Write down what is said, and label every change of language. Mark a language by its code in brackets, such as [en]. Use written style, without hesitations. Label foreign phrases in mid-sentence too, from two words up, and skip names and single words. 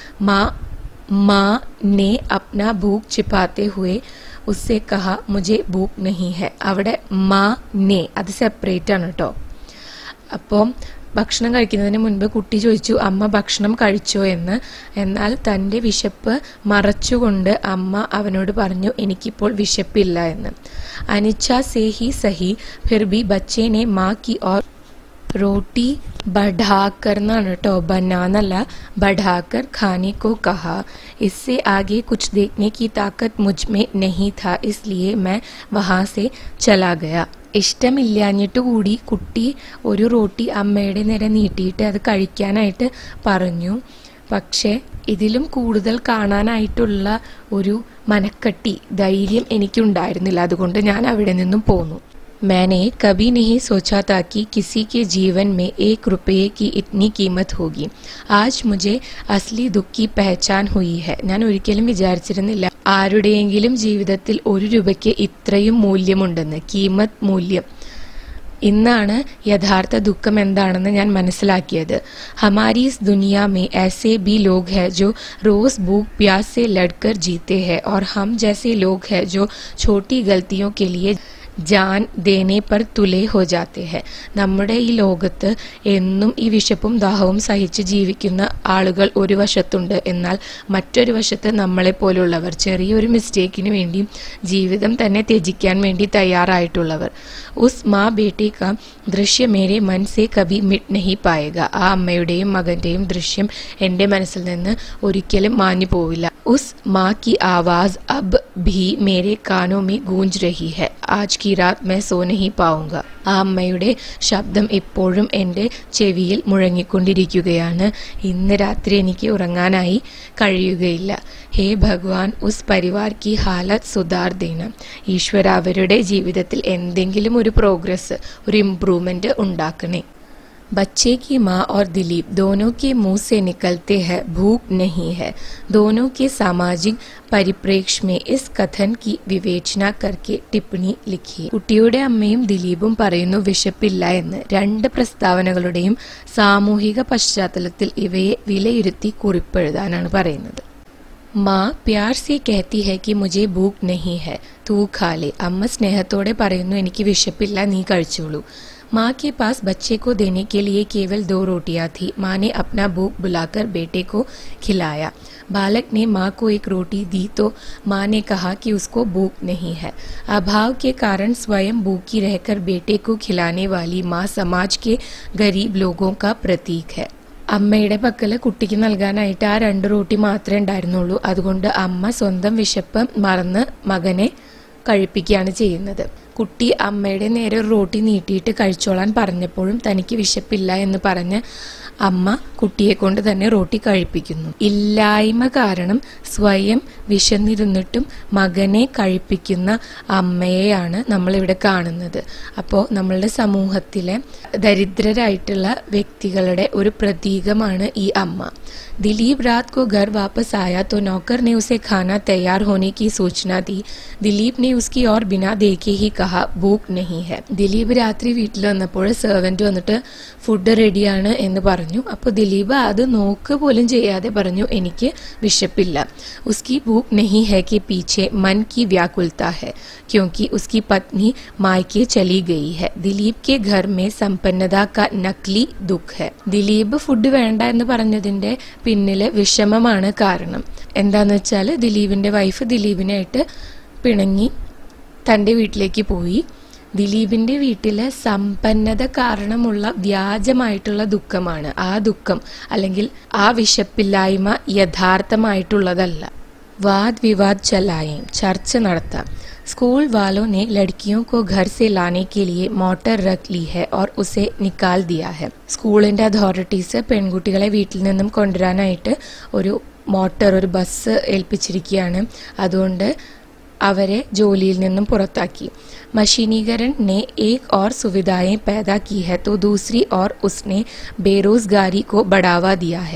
[hi] माँ ने अपना भूख छिपाते हुए उससे कहा मुझे भूख नहीं है. [ml] അവിടെ [hi] माँ ने [ml] അത് സെപ്പറേറ്റ് ആണ് കേട്ടോ. അപ്പം ഭക്ഷണം കഴിക്കുന്നതിന് മുൻപ് കുട്ടി ചോദിച്ചു അമ്മ ഭക്ഷണം കഴിച്ചോ എന്ന്. എന്നാൽ തൻ്റെ വിശപ്പ് മറച്ചുകൊണ്ട് അമ്മ അവനോട് പറഞ്ഞു എനിക്കിപ്പോൾ വിശപ്പില്ല എന്ന്. [hi] अनिच्छा से ही सही फिर भी बच्चे ने माँ की ओर रोटी बढ़ाकर [ml] എന്നാണ് കേട്ടോ, [hi] बनानല്ല बढ़ाकर खाने को कहा. इससे आगे कुछ देखने की ताकत मुझ में नहीं था, इसलिए मैं वहाँ से चला गया. [ml] ഇഷ്ടമില്ലാഞ്ഞിട്ട് കൂടി കുട്ടി ഒരു റോട്ടി അമ്മയുടെ നേരെ നീട്ടിയിട്ട് അത് കഴിക്കാനായിട്ട് പറഞ്ഞു. പക്ഷേ ഇതിലും കൂടുതൽ കാണാനായിട്ടുള്ള ഒരു മനക്കട്ടി ധൈര്യം എനിക്കുണ്ടായിരുന്നില്ല. അതുകൊണ്ട് ഞാൻ അവിടെ നിന്നും പോന്നു. [hi] मैंने कभी नहीं सोचा था कि किसी के जीवन में 1 रुपये की इतनी कीमत होगी. आज मुझे असली दुख की पहचान हुई है. [ml] ഞാൻ ഒരിക്കലും വിചാരിച്ചിരുന്നില്ല ആരുടെയെങ്കിലും ജീവിതത്തിൽ 1 രൂപയ്ക്ക് ഇത്രയും മൂല്യമുണ്ടെന്ന്. കീമത്ത് മൂല്യം. ഇന്നാണ് യഥാർത്ഥ ദുഃഖം എന്താണെന്ന് ഞാൻ മനസ്സിലാക്കിയത്. [hi] हमारी इस दुनिया में ऐसे भी लोग हैं जो रोज भूख प्यास से लड़कर जीते हैं और हम जैसे लोग हैं जो छोटी गलतियों के लिए जान देने पर तुले हो जाते हैं. [ml] നമ്മുടെ ഈ ലോകത്ത് എന്നും ഈ വിശപ്പും ദാഹവും സഹിച്ച് ജീവിക്കുന്ന ആളുകൾ ഒരു വശത്തുണ്ട്. എന്നാൽ മറ്റൊരു വശത്ത് നമ്മളെ പോലുള്ളവർ ചെറിയൊരു മിസ്റ്റേക്കിന് വേണ്ടി ജീവിതം തന്നെ ത്യജിക്കാൻ വേണ്ടി തയ്യാറായിട്ടുള്ളവർ. [hi] उस माँ बेटी का दृश्य मेरे मन से कभी मिट नहीं पाएगा. [ml] ആ അമ്മയുടെയും മകന്റെയും ദൃശ്യം എൻ്റെ മനസ്സിൽ നിന്ന് ഒരിക്കലും മാഞ്ഞു പോവില്ല. [hi] उस माँ की आवाज अब भी मेरे कानों में गूंज रही है. आज की रात मैं सो नहीं पाऊंगा. [ml] ആ അമ്മയുടെ ശബ്ദം ഇപ്പോഴും എൻ്റെ ചെവിയിൽ മുഴങ്ങിക്കൊണ്ടിരിക്കുകയാണ്. ഇന്ന് രാത്രി എനിക്ക് ഉറങ്ങാനായി കഴിയുകയില്ല. [hi] हे भगवान, उस परिवार की हालत सुधार देना. [ml] ഈശ്വര, അവരുടെ ജീവിതത്തിൽ എന്തെങ്കിലും ഒരു പ്രോഗ്രസ്, ഒരു ഇംപ്രൂവ്മെന്റ് ഉണ്ടാക്കണേ. [hi] बच्चे की माँ और दिलीप दोनों के मुंह से निकलते हैं भूख नहीं है. दोनों के सामाजिक परिप्रेक्ष्य में इस कथन की विवेचना करके टिप्पणी लिखी. [ml] കുട്ടിയുടെ അമ്മയും ദിലീപും പറയുന്നു വിശപ്പില്ല എന്ന്. 2 പ്രസ്താവനകളുടെയും സാമൂഹിക പശ്ചാത്തലത്തിൽ ഇവയെ വിലയിരുത്തി കുറിപ്പെഴുതാനാണ് പറയുന്നത്. [hi] माँ प्यार से कहती है कि मुझे भूख नहीं है, तू खा ले. [ml] അമ്മ സ്നേഹത്തോടെ പറയുന്നു എനിക്ക് വിശപ്പില്ല, നീ കഴിച്ചോളൂ. [hi] माँ के पास बच्चे को देने के लिए केवल 2 रोटियां थी. माँ ने अपना भूख बुलाकर बेटे को खिलाया. बालक ने माँ को 1 रोटी दी तो माँ ने कहा कि उसको भूख नहीं है. अभाव के कारण स्वयं भूखी रहकर बेटे को खिलाने वाली माँ समाज के गरीब लोगों का प्रतीक है. [ml] അമ്മയുടെ പക്കല് കുട്ടിക്ക് നൽകാനായിട്ട് ആ 2 റോട്ടി മാത്രമേ ഉണ്ടായിരുന്നുള്ളൂ. അതുകൊണ്ട് അമ്മ സ്വന്തം വിശപ്പ് മറന്ന് മകനെ കഴിപ്പിക്കുകയാണ് ചെയ്യുന്നത്. കുട്ടി അമ്മയുടെ നേരെ ഒരു റോട്ടി നീട്ടിയിട്ട് കഴിച്ചോളാൻ പറഞ്ഞപ്പോഴും തനിക്ക് വിശപ്പില്ല എന്ന് പറഞ്ഞ് അമ്മ കുട്ടിയെ കൊണ്ട് തന്നെ റോട്ടി കഴിപ്പിക്കുന്നു. ഇല്ലായ്മ കാരണം സ്വയം വിശന്നിരുന്നിട്ടും മകനെ കഴിപ്പിക്കുന്ന അമ്മയെയാണ് നമ്മളിവിടെ കാണുന്നത്. അപ്പോൾ നമ്മളുടെ സമൂഹത്തിലെ ദരിദ്രരായിട്ടുള്ള വ്യക്തികളുടെ ഒരു പ്രതീകമാണ് ഈ അമ്മ. [hi] दिलीप रात को घर वापस आया तो नौकर ने उसे खाना तैयार होने की सूचना दी. दिलीप ने उसकी ओर बिना देखे ही कहा भूख नहीं है. [ml] ദിലീപ് രാത്രി വീട്ടിൽ വന്നപ്പോൾ സെർവന്റ് വന്നിട്ട് [en] food ready [ml] എന്ന് പറഞ്ഞു. അപ്പോൾ ദിലീപ് അത് നോക്ക് പോലും ചെയ്യാതെ പറഞ്ഞു എനിക്ക് വിശപ്പില്ല. [hi] उसकी भूख नहीं है के पीछे मन की व्याकुलता है क्योंकि उसकी पत्नी मायके चली गई है. ദിലീപ് के घर में संपन्नता का नकली दुख है. [ml] ദിലീപ് ഫുഡ് വേണ്ട എന്ന് പറഞ്ഞതിന്റെ പിന്നില് വിഷമമാണ് കാരണം. എന്താന്ന് വെച്ചാൽ ദിലീപിന്റെ വൈഫ് ദിലീപിനായിട്ട് പിണങ്ങി തന്റെ വീട്ടിലേക്ക് പോയി. ദിലീപിന്റെ വീട്ടിലെ സമ്പന്നത കാരണമുള്ള വ്യാജമായിട്ടുള്ള ദുഃഖമാണ്. ആ ദുഃഖം അല്ലെങ്കിൽ ആ വിശപ്പില്ലായ്മ യഥാർത്ഥമായിട്ടുള്ളതല്ല. [hi] वाद विवाद चलाएं, चर्च നടത്താം. स्कूल वालों ने लड़कियों को घर से लाने के लिए मोटर रख ली है और उसे निकाल दिया है. [en] school authorities [ml] പെൺകുട്ടികളെ വീട്ടിൽ നിന്നും കൊണ്ടുവരാനായിട്ട് ഒരു മോട്ടോർ, ഒരു ബസ് ഏൽപ്പിച്ചിരിക്കുകയാണ്. അതുകൊണ്ട് അവരെ ജോലിയിൽ നിന്നും പുറത്താക്കി. [hi] मशीनीकरण ने एक और सुविधाएं पैदा की है तो दूसरी ओर उसने बेरोजगारी को बढ़ावा दिया है.